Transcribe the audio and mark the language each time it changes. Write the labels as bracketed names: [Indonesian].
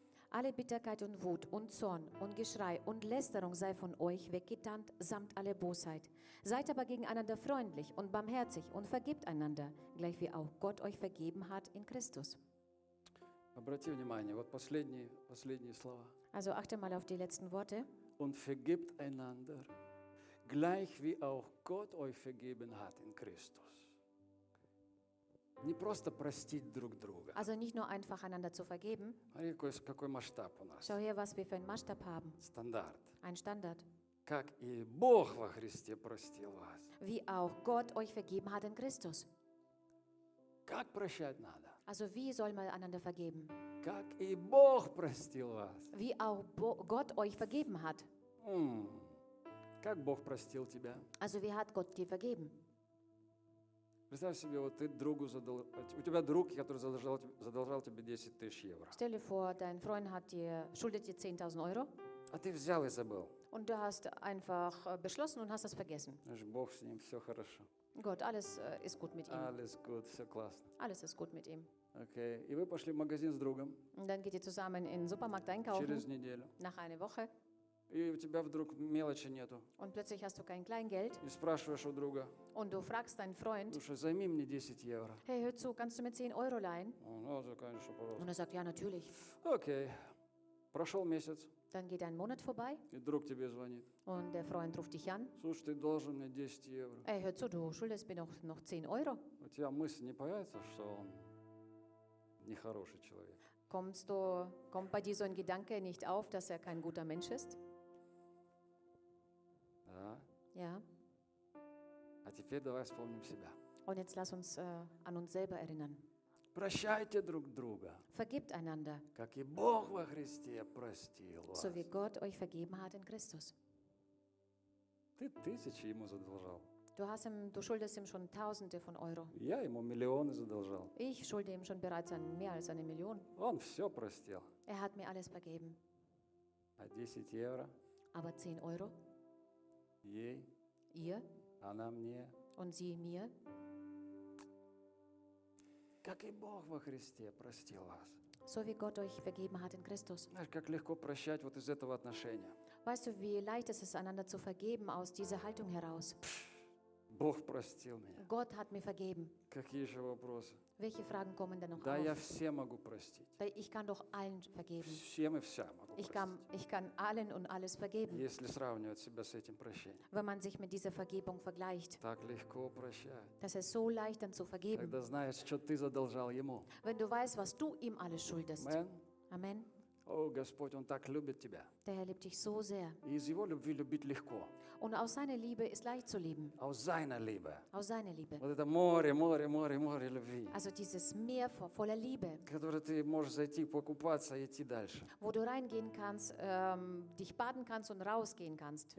[German] Alle Bitterkeit und Wut und Zorn und Geschrei und Lästerung sei von euch weggetan, samt aller Bosheit. Seid aber gegeneinander freundlich und barmherzig und vergebt einander, gleich wie auch Gott euch vergeben hat in Christus. [Russian] Обрати внимание, вот последние слова. [German] Also achte mal auf die letzten Worte. Und vergebt einander, gleich wie auch Gott euch vergeben hat in Christus. [Russian] Не просто простить друг друга. [German] Also nicht nur einfach einander zu vergeben. [Russian] Смотри, какой масштаб у нас. [German] Schau hier, was wir für einen Maßstab haben. [Russian] Стандарт. [German] Ein Standard. [Russian] Как и Бог во Христе простил вас. [German] Wie auch Gott euch vergeben hat in Christus. [Russian] Как прощать надо? [German] Also wie soll man einander vergeben? [Russian] Как и Бог простил вас. [German] Wie auch Gott euch vergeben hat. [Russian] Как Бог простил тебя? [German] Also wie hat Gott dir vergeben? [Russian] Представь себе, вот ты другу задал, у тебя друг, который задолжал тебе 10 тысяч евро. [German] Stell dir vor, dein Freund hat dir schuldet dir 10.000 Euro. [Russian] А ты взял и забыл. [German] Und du hast einfach beschlossen und hast das vergessen. [Russian] Знаешь, Бог с ним, все хорошо. [German] Gott, alles ist gut mit ihm. Alles gut, [Russian] все классно. [German] Alles ist gut mit ihm. [Russian] Okay, и вы пошли в магазин с другом. [German] Und dann geht ihr zusammen in den Supermarkt einkaufen. [Russian] Через неделю. [German] Nach einer Woche. [Russian] И у тебя вдруг мелочи нету. [German] Und plötzlich hast du kein Kleingeld. [Russian] И спрашиваешь у друга. [German] Und du fragst deinen Freund. [Russian] Слушай, займи мне 10 евро. [German] Hey, hör zu, kannst du mir 10 Euro leihen? [Russian] Also, конечно, пожалуйста. [German] Und er sagt, ja, natürlich. [Russian] Okay. Прошел месяц. [German] Dann geht ein Monat vorbei. [Russian] И друг тебе звонит. [German] Und der Freund ruft dich an. [Russian] Слушай, ты должен мне 10 евро. [German] Hey, hör zu, du schuldest mir noch 10 Euro. [Russian] У тебя мысль не появится, что он нехороший человек. [German] Kommt bei dir so ein Gedanke nicht auf, dass er kein guter Mensch ist? Ja. [Russian] А теперь давай вспомним себя. [German] Und jetzt lass uns an uns selber erinnern. [Russian] Прощайте друг друга. [German] Vergibt einander. [Russian] Как и Бог во Христе простил вас. [German] So wie Gott euch vergeben hat in Christus. [Russian] Ты тысячи ему задолжал. [German] Du schuldest ihm schon Tausende von Euro. [Russian] Я ему миллионы задолжал. [German] Ich schulde ihm schon bereits mehr als eine Million. [Russian] Он все простил. [German] Er hat mir alles vergeben. [Russian] А 10 евро? [German] Aber 10 Euro? [Russian] Ей. [German] Ihr. [Russian] Она мне. [German] Und sie mir. [Russian] Как и Бог во Христе простил вас. [German] So wie Gott euch vergeben hat in Christus. [Russian] Знаешь, как легко прощать вот из этого отношения. [German] Weißt du, wie leicht es ist, einander zu vergeben aus dieser Haltung heraus? [Russian] Бог простил меня. [German] Gott hat mir vergeben. [Russian] Какие же вопросы? [German] Welche Fragen kommen denn noch [Russian] auf? Да, я все могу простить. [German] Ich kann doch allen vergeben. [Russian] Всем и вся могу простить. [German] Ich kann allen und alles vergeben. [Russian] Если сравнивать себя с этим прощением. [German] Wenn man sich mit dieser Vergebung vergleicht. [Russian] Так легко прощать. [German] Das ist so leicht, dann zu vergeben. [Russian] Когда знаешь, что ты задолжал ему. [German] Wenn du weißt, was du ihm alles schuldest. Amen. Amen. [Russian] О, Господь, Он так любит тебя. [German] Der Herr liebt dich so sehr. [Russian] И из Его любви любить легко. [German] Und aus seiner Liebe ist leicht zu lieben. Aus seiner Liebe. Aus seiner Liebe. [Russian] Вот это море, море, море, море любви. [German] Also dieses Meer voller Liebe. [Russian] Которое ты можешь зайти покупаться и идти дальше. [German] Wo du reingehen kannst, dich baden kannst und rausgehen kannst.